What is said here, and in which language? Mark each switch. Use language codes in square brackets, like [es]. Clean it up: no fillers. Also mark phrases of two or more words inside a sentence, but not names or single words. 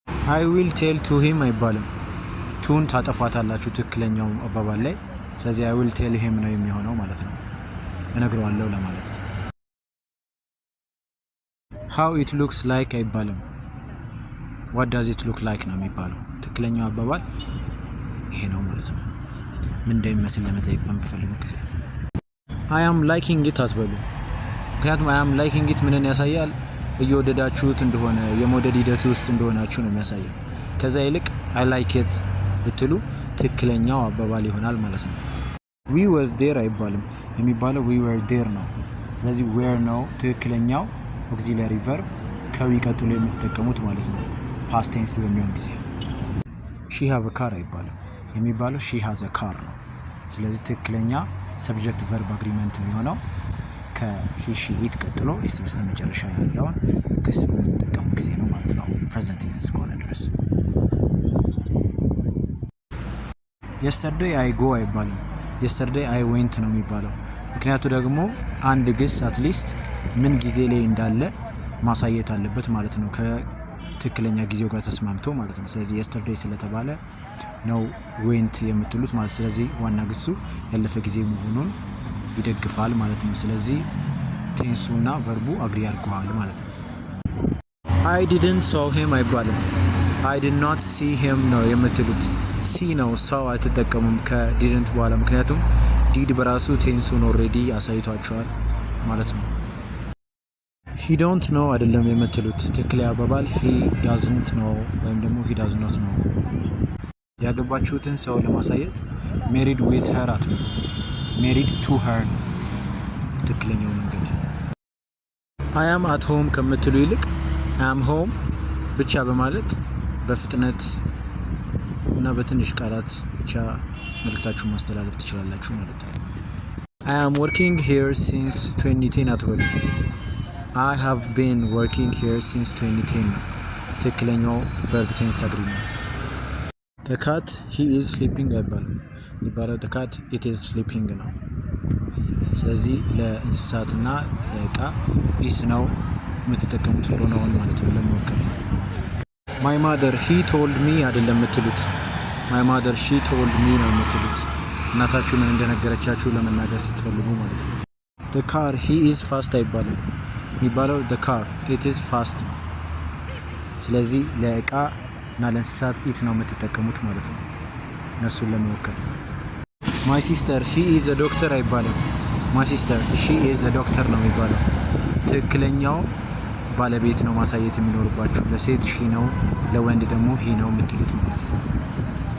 [en] I will tell to him [am] አይባልም። ቱን ታጠፋታላችሁ ትክክለኛው አባባል ላይ። ስለዚህ [en] I will tell him [am] ነው የሚሆነው ማለት ነው። እነግረዋለሁ ለማለት። [en] How it looks like [am] አይባልም። [en] What does it look like [am] ነው የሚባለው። ትክክለኛው አባባል ይሄ ነው ማለት ነው። ምን እንደሚመስል ለመጠየቅ በምትፈልጉ ጊዜ [en] I am liking it [am] አትበሉ። ምክንያቱም [en] I am liking it [am] ምንን ያሳያል? እየወደዳችሁት እንደሆነ የመውደድ ሂደት ውስጥ እንደሆናችሁ ነው የሚያሳየው። ከዛ ይልቅ [en] I like it [am] ብትሉ ትክክለኛው አባባል ይሆናል ማለት ነው። [en] We was there [am] አይባልም። የሚባለው [en] we were there [am] ነው። ስለዚህ were ነው ትክክለኛው [en] auxiliary verb [am] ከዊ ቀጥሎ የምትጠቀሙት ማለት ነው [en] past tense [am] በሚሆን ጊዜ። [en] She have a car [am] አይባልም። የሚባለው [en] she has a car [am] ነው። ስለዚህ ትክክለኛ [en] subject verb agreement [am] የሚሆነው ከ [en] he she it [am] ቀጥሎ is በስተመጨረሻ ያለውን ክስ በምንጠቀሙ ጊዜ ነው ማለት ነው [en] present tense [am] እስከሆነ ድረስ። [en] yesterday I go [am] አይባልም። [en] yesterday I went [am] ነው የሚባለው። ምክንያቱ ደግሞ አንድ ግስ አትሊስት ምን ጊዜ ላይ እንዳለ ማሳየት አለበት ማለት ነው ከትክክለኛ ጊዜው ጋር ተስማምቶ ማለት ነው። ስለዚህ yesterday ስለተባለ ነው went የምትሉት ማለት። ስለዚህ ዋና ግሱ ያለፈ ጊዜ መሆኑን ይደግፋል ማለት ነው። ስለዚህ ቴንሱና ቨርቡ አግሪ አድርገዋል ማለት ነው። [en] I didn't saw him [am] አይባልም። [en] I did not see him [am] ነው የምትሉት። see ነው saw አትጠቀሙም ከdidn't በኋላ ምክንያቱም did በራሱ ቴንሱን ኦሬዲ አሳይቷቸዋል ማለት ነው። [en] he don't know [am] አይደለም የምትሉት። ትክክለኛ አባባል [en] he doesn't know [am] ወይም ደግሞ [en] he does not know። [am] ያገባችሁትን ሰው ለማሳየት [en] married with her [am] አትበሉ። [en] married to her [am] ትክክለኛው መንገድ። [en] I am at home [am] ከምትሉ ይልቅ [en] I am home [am] ብቻ በማለት በፍጥነት እና በትንሽ ቃላት ብቻ መልእክታችሁን ማስተላለፍ ትችላላችሁ ማለት ነው። [en] I am working here since 2010 [am] አትበሉ። [en] I have been working here since 2010 [am] ትክክለኛው [en] verb tense agreement። The cat he is sleeping [am] አይባልም። የሚባለው [en] the cat it is sleeping [am] ነው። ስለዚህ ለእንስሳትና ለእቃ is ነው የምትጠቀሙት ፕሮናውን ማለት ነው ለመወከል። [en] My mother he told me [am] አይደለም የምትሉት። [en] My mother she told me [am] ነው የምትሉት። እናታችሁ ምን እንደነገረቻችሁ ለመናገር ስትፈልጉ ማለት ነው። [en] The car he is fast [am] አይባልም። የሚባለው [en] the car it is fast [am] ነው። ስለዚህ ለእቃ እና ለእንስሳት it ነው የምትጠቀሙት ማለት ነው እነሱን ለመወከል። [en] My sister he is a doctor [am] አይባልም። [en] My sister she is a doctor [am] ነው የሚባለው። ትክክለኛው ባለቤት ነው ማሳየት የሚኖርባችሁ። ለሴት she ነው ለወንድ ደግሞ he ነው የምትሉት ማለት ነው።